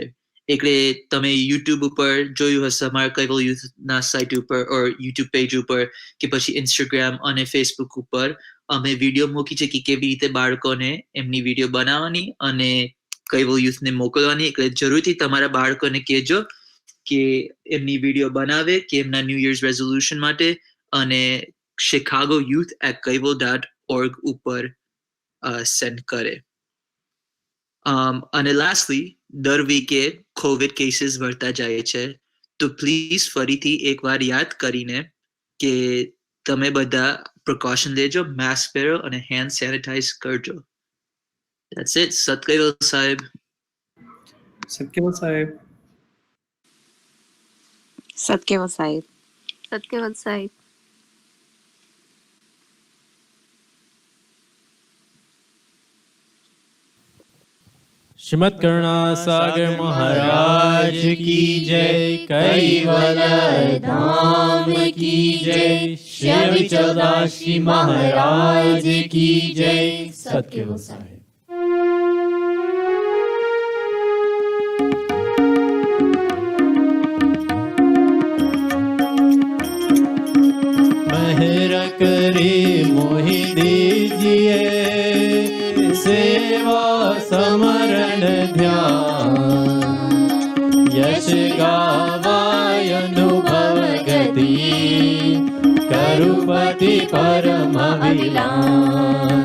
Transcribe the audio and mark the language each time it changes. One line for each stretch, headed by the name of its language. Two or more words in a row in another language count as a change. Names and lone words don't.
Gujarati: એટલે તમે યુટ્યુબ ઉપર જોયું હશે અમારા કૈવલ યુથના સાઇટ ઉપર ઓર યુટ્યુબ પેજ ઉપર કે પછી ઇન્સ્ટાગ્રામ અને ફેસબુક ઉપર અમે વિડીયો મૂકી છે કે કેવી રીતે બાળકોને એમની વિડીયો બનાવવાની અને કૈવલ યુથને મોકલવાની. એટલે જરૂરથી તમારા બાળકોને કહેજો કે એમની વિડીયો બનાવે કે એમના
English: new year's resolution
Gujarati: માટે અને chicagoyouth@kaival.org ઉપર સેન્ડ કરે. અને લાસ્ટલી દર વીકે
English: COVID cases
Gujarati: વધતા જાય છે તો પ્લીઝ ફરીથી એકવાર યાદ કરીને કે તમે બધા પ્રિકોશન લેજો, માસ્ક પહેરો અને
English: hand sanitize
Gujarati: કરજો.
English: That's it.
Gujarati: સત કૈવલ સાહેબ. સત્કેવલ સાહેબ. સત્કેવલ સાહેબ. સત્કેવલ સાહેબ.
Hindi: श्रीमद करुणा सागर महाराज की जय, कैवल धाम की जय, श्री अविचल दास जी महाराज की जय. सत्केवल साहेब. मेहर करे मोहि दीजिए सेवा समरण ध्यान, यश गावाय अनुभव गति, करुपति परम विलान.